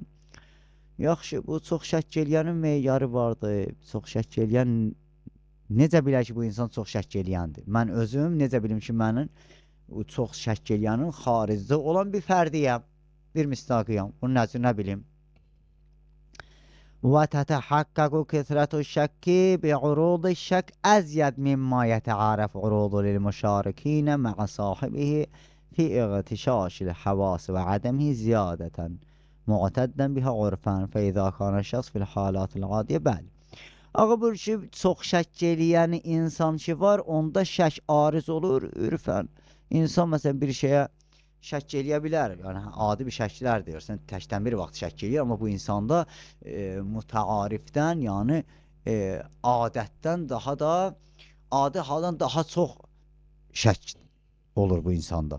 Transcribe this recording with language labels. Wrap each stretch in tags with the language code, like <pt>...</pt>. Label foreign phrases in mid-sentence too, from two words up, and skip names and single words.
<az>Yaxşı, bu çox şəkk eləyənin meyarı vardır. Çox şəkk eləyən necə bilər ki, bu insan çox şəkk eləyəndir? Mən özüm necə bilim ki, mənim çox şəkk eləyənin xaricdə olan bir fərdiyəm, bir müstaqiyəm. Bunun nə bilim?</az> <ar>وتتحقق كثرة الشك بعروض الشك أزيد مما يتعارف عروض للمشاركين مع صاحبه في اغتشاش الحواس وعدمه زيادة معتدا بها عرفا فإذا كان الشخص في الحالات العادية bəli.</ar> <az>Ağa bu ki, çox şəkk eləyən insan ki var, onda şək ariz olur ürfən. İnsan məsələn bir şeyə şəkk eləyə bilər. Yəni adi bir şəklər deyirsən, təkdən bir vaxt şəkk eləyir, amma bu insanda mütəarifdən, yəni adətdən daha da adi haldan daha çox şəkk olur bu insanda.</az>